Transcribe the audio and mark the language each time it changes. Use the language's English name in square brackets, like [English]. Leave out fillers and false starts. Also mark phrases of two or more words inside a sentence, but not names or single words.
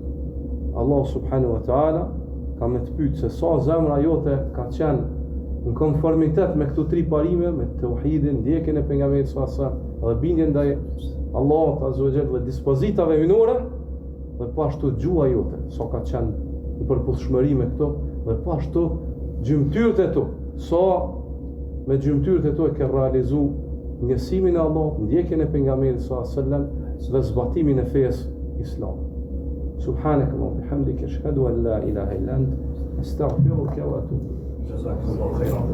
[Albanian] Allah [Arabic] سبحانه وتعالى [Albanian] ka me të pyet se sa zemra jote ka qenë në konformitet me këto tri parime, me tauhidin, ndjekjen e pejgamberit [Arabic] صلى الله عليه وسلم [Albanian] dhe bindjen ndaj Allahut [Arabic] عز وجل [Albanian] dhe dispozitave hyjnore, dhe pashtu gjua jote, sa ka qenë në përputhshmëri me këto, dhe pashtu gjymtyrët e tu, sa me gjymtyrët e tu e ke realizu njësimin e Allahut, ndjekjen e pejgamberit [Arabic] صلى الله عليه وسلم [Albanian] dhe zbatimin e fesë islam. [Arabic] سبحانك اللهم وبحمدك أشهد أن لا إله إلا أنت أستغفرك وأتوب إليك.